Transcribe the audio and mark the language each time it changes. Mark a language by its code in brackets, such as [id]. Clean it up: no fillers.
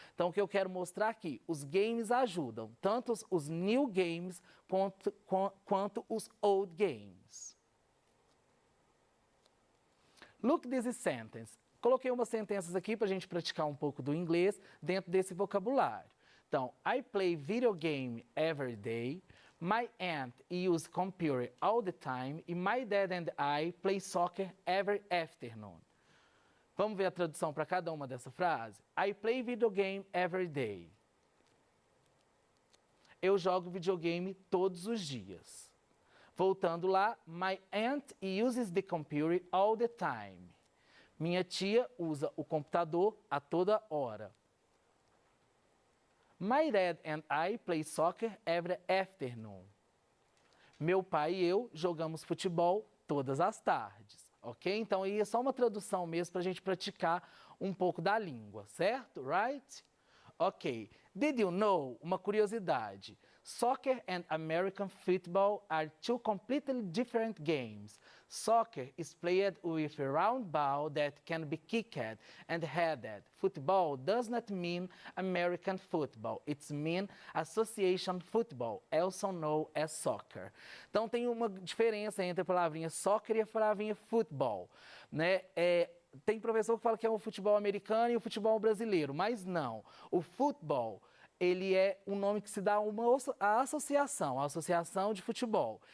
[pt] Então, o que eu quero mostrar aqui, os games ajudam, tanto os new games quanto os old games. [en] Look this sentence. [pt] Coloquei umas sentenças aqui para a gente praticar um pouco do inglês dentro desse vocabulário. [en] Então, I play video game every day. My aunt uses computer all the time. E my dad and I play soccer every afternoon. [pt] Vamos ver a tradução para cada uma dessa frase? [en] I play video game every day. [pt] Eu jogo videogame todos os dias. Voltando lá, [en] my aunt uses the computer all the time. [pt] Minha tia usa o computador a toda hora. [en] My dad and I play soccer every afternoon. [pt] Meu pai e eu jogamos futebol todas as tardes, ok? Então, aí é só uma tradução mesmo para a gente praticar um pouco da língua, certo? [en] Right? Ok. Did you know? [pt] Uma curiosidade. [en] Soccer and American football are two completely different games. Soccer is played with a round ball that can be kicked and headed. Football does not mean American football. It means association football, also known as soccer. [pt] Então tem uma diferença entre a palavrinha soccer e a palavrinha futebol, né? Tem professor que fala que é o futebol americano e o futebol brasileiro, mas não. O futebol, ele é um nome que se dá a associação de futebol.